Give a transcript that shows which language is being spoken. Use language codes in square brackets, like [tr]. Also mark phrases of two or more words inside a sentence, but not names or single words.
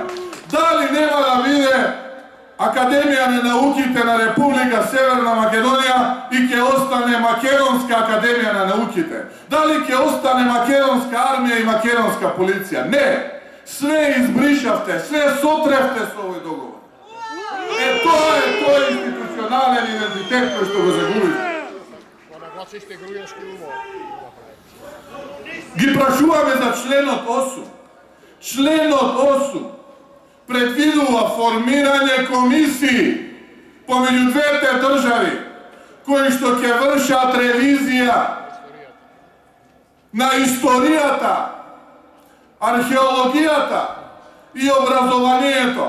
[mk] Да ли нема да виде Академијане науките на Република Северна Македонија и ќе остане Македонска академија на науките. Да ли ќе остане Македонска армија и Македонска полиција? Ne! Сѐ избришавте, сѐ сотревте с овој договор. То је институционални идентитет који што го загубите. Ги прашуваме за членот 8. Членот 8 предвидува формирање комисии помеѓу двете држави кои што ќе вршат ревизија на историјата, археологијата и образованието.